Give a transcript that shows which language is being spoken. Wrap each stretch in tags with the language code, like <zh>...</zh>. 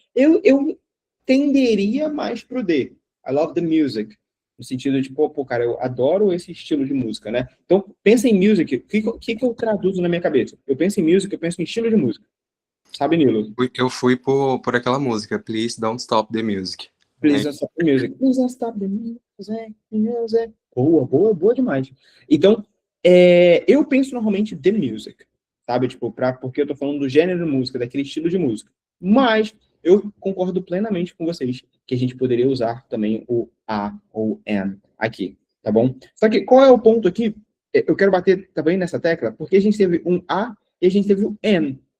<pt>Eu tenderia mais pro D.</pt> <en>I love the music.</en> <pt>No sentido de, pô, cara, eu adoro esse estilo de música, né? Então, pensa em music. O que eu traduzo na minha cabeça? Eu penso em music, eu penso em estilo de música. Sabe, Nilo? Eu fui por aquela música, Please Don't Stop the Music.</pt> <en>Please don't stop the music. Please don't stop the music.</en> <pt>Boa, boa, boa demais. Então, eu penso normalmente the music, sabe? Tipo, porque eu tô falando do gênero de música, daquele estilo de música. Mas eu concordo plenamente com vocês que a gente poderia usar também o a ou an aqui, tá bom? Só que qual é o ponto aqui? Eu quero bater também nessa tecla, porque a gente teve um a e a gente teve o an.</pt>